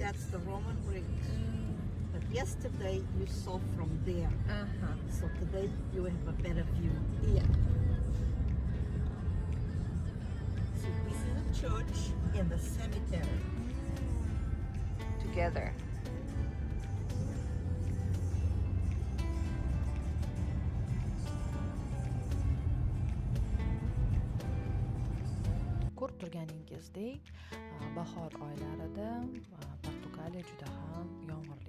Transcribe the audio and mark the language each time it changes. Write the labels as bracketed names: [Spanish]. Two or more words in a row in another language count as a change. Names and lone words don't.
[English] That's the Roman bridge. But yesterday you saw from there. Uh-huh. So today you will have a better view. Yeah. So this is a church in the cemetery. Together. [Uzbek] Ko'rib turganingizdek, bahor oylarida Portugaliya juda ham yomg'irli.